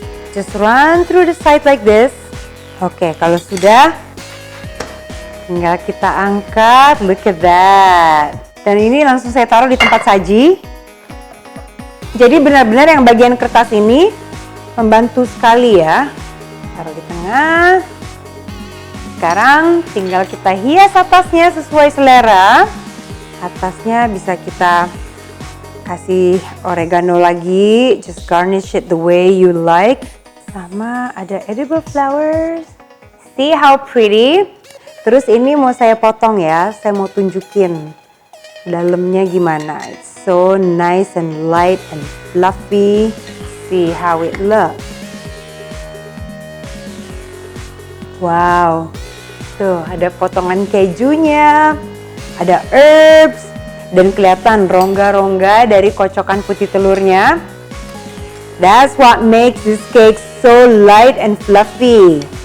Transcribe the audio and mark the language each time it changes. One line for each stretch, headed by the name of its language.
English: Just run through the side like this.
Indonesian: Oke, kalau sudah, tinggal kita angkat.
English: Look at that.
Indonesian: Dan ini langsung saya taruh di tempat saji. Jadi benar-benar yang bagian kertas ini membantu sekali ya. Taruh di tengah. Sekarang tinggal kita hias atasnya sesuai selera. Atasnya bisa kita kasih oregano lagi,
English: just garnish it the way you like.
Indonesian: Sama ada
English: edible flowers. See how pretty?
Indonesian: Terus ini mau saya potong ya, saya mau tunjukin dalamnya gimana.
English: It's so nice and light and fluffy. See how it looks. Wow.
Indonesian: Tuh, ada potongan kejunya, ada herbs, dan kelihatan rongga-rongga dari kocokan putih telurnya.
English: That's what makes this cake so light and fluffy.